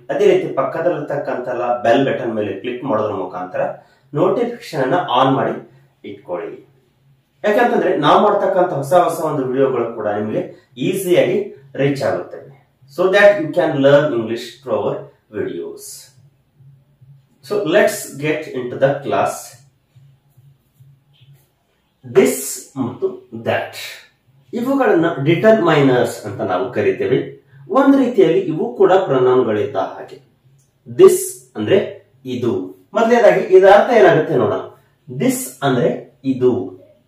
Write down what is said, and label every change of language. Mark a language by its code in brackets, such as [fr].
[kn] ಅದೇ ರೀತಿ ಪಕ್ಕದಲ್ಲಿರ್ತಕ್ಕಂಥ bell button ಮೇಲೆ ಕ್ಲಿಕ್ ಮಾಡೋದ್ರ ಮುಖಾಂತರ ನೋಟಿಫಿಕೇಶನ್ ಅನ್ನ ಆನ್ ಮಾಡಿ ಇಟ್ಕೊಳ್ಳಿ. ಯಾಕಂತಂದ್ರೆ ನಾವು ಮಾಡ್ತಕ್ಕಂಥ ಹೊಸ ಹೊಸ ಒಂದು ವಿಡಿಯೋಗಳು ಕೂಡ ನಿಮಗೆ ಈಸಿಯಾಗಿ ರೀಚ್ ಆಗುತ್ತೆ. [en] So that you can learn English through our videos. So let's get into the class. [kn] This ಮತ್ತು that ಇವುಗಳನ್ನ ಡಿಟರ್ಮೈನರ್ಸ್ ಅಂತ ನಾವು ಕರಿತೇವೆ. ಒಂದು ರೀತಿಯಲ್ಲಿ ಇವು ಕೂಡ ಪ್ರೊನೌನ್ಗಳಿದ್ದ ಹಾಗೆ. ದಿಸ್ ಅಂದ್ರೆ ಇದು. ಮೊದಲನೇದಾಗಿ ಇದರ ಅರ್ಥ ಏನಾಗುತ್ತೆ ನೋಡೋಣ. ದಿಸ್ ಅಂದ್ರೆ ಇದು.